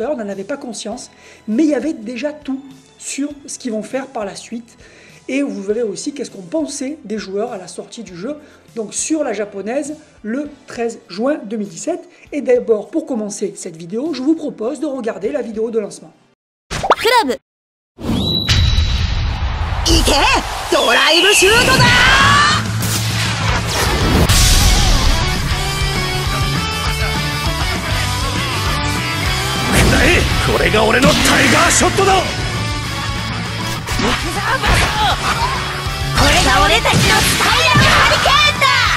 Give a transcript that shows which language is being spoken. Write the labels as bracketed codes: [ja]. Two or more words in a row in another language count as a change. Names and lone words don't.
[fr] On n'en avait pas conscience, mais il y avait déjà tout sur ce qu'ils vont faire par la suite. Et vous verrez aussi qu'est-ce qu'on pensait des joueurs à la sortie du jeu, donc sur la japonaise, le 13 juin 2017. Et d'abord, pour commencer cette vidéo, je vous propose de regarder la vidéo de lancement. Club Ike Drive Shoot da Kudai, [ja] これが俺のタイガーショットだこれが俺たちのスタイラーハリケーンだ